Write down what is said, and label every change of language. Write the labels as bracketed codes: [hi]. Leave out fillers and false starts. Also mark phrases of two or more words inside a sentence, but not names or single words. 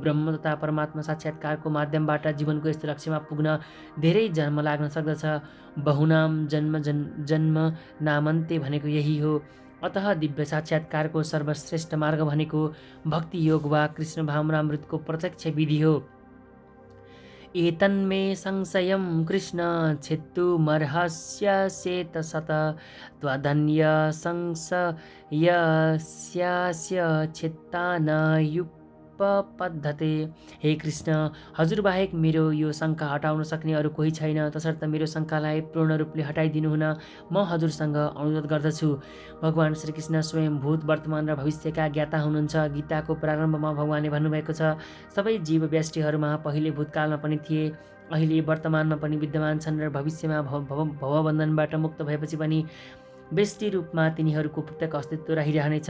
[ne] ब्रह्म तथा परमात्मा साक्षात्कारको माध्यमबाट जीवनको यस्तो लक्ष्यमा पुग्न धेरै जन्म लाग्न सक्दछ। [sa] बहुनाम जन्म नामन्ते [ne] भनेको यही हो। अतः दिव्य साक्षात्कारको सर्वश्रेष्ठ मार्ग भनेको भक्ति योग वा कृष्ण भावनामृतको प्रत्यक्ष विधि हो। [sa] एतन्मे संशयं कृष्ण छेत्तुमर्हस्य चेतसत त्वदन्य संशयस्यास्य चित्ता न युपपद्धते। [ne] हे कृष्ण, हजुरबाहेक मेरो यो शङ्का हटाउन सक्ने अरू कोही छैन। तसर्थ मेरो शङ्कालाई पूर्ण रूपले हटाइदिनु हुन म हजुरसँग अनुरोध गर्दछु। भगवान श्रीकृष्ण स्वयं भूत वर्तमान र भविष्यका ज्ञाता हुनुहुन्छ। गीताको प्रारम्भमा भगवानले भन्नुभएको छ, सबै जीव व्यष्टिहरूमा पहिले भूतकालमा पनि थिए, अहिले वर्तमानमा पनि विद्यमान छन् र भविष्यमा भवबन्धनबाट मुक्त भएपछि पनि व्यष्टि रूपमा तिनीहरूको प्रत्येक अस्तित्व रहिरहनेछ।